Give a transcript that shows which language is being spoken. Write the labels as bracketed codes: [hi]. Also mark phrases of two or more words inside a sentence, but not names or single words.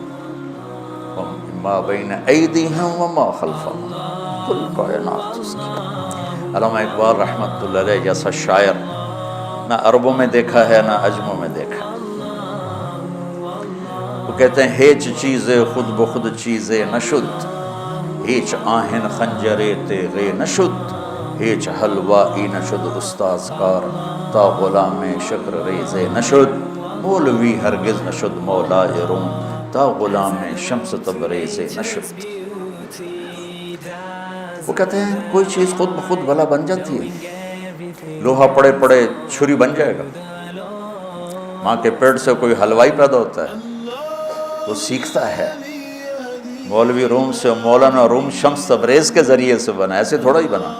[ar] ما بین ایدیہم وما خلفہم، [ur] کل کائنات اس کی. علامہ اقبال رحمۃ اللہ علیہ جیسا شاعر نہ عربوں میں دیکھا ہے نہ عجموں میں دیکھا. وہ کہتے ہیں [fa] ہیچ چیزیں خود بخود چیزیں نشد، ہیچ آہن خنجرے تیغے نشد، ہیچ حلوائی نشد استاذ کار تا غلام شکر ریزے نشد، مولوی ہرگز نشد مولائے روم تا غلام شمس تبریز نشد. [ur] وہ کہتے ہیں کوئی چیز خود بخود بھلا بن جاتی ہے. لوہا پڑے پڑے چھری بن جائے گا. ماں کے پیٹ سے کوئی حلوائی پیدا ہوتا ہے، وہ سیکھتا ہے. مولوی روم سے مولانا روم شمس تبریز کے ذریعے سے بنا، ایسے تھوڑا ہی بنا.